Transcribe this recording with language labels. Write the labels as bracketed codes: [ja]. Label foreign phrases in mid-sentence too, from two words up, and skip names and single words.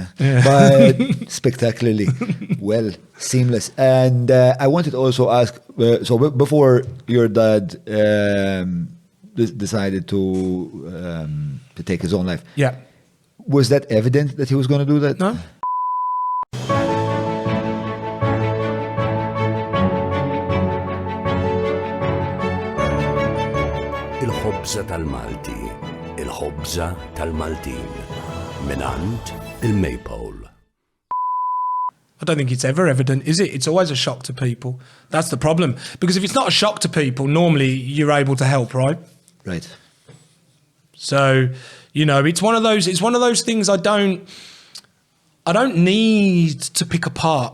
[en] But spectacularly well, seamless. And I wanted to also ask, before your dad decided to take his own life, Yeah. was that evident that he was going to do that? No. [mt] Il-ħobża tal-Malti, il-ħobża tal-Maltin, minant il-Maypole. [en] I don't think it's ever evident, is it? It's always a shock to people. That's the problem. Because if it's not a shock to people, normally you're able to help, right? Right. So, you know, it's one of those things I don't need to pick apart.